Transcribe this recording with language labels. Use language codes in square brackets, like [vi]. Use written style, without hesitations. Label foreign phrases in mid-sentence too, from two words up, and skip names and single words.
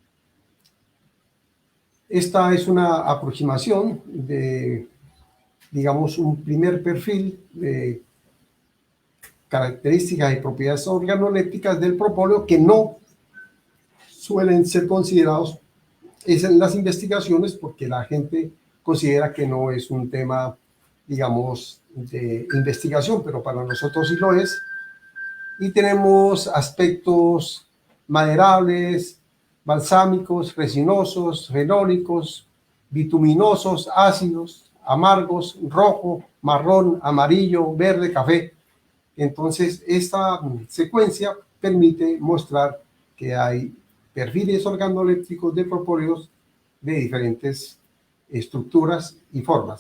[es] Esta es una aproximación de, digamos, un primer perfil de características y propiedades organolépticas del propóleo que no suelen ser considerados en las investigaciones porque la gente considera que no es un tema, digamos, de investigación, pero para nosotros sí lo es. Y tenemos aspectos maderables, balsámicos, resinosos, fenólicos, bituminosos, ácidos, amargos, rojo, marrón, amarillo, verde, café. Entonces, esta secuencia permite mostrar que hay perfiles organolépticos de propóleos de diferentes estructuras y formas.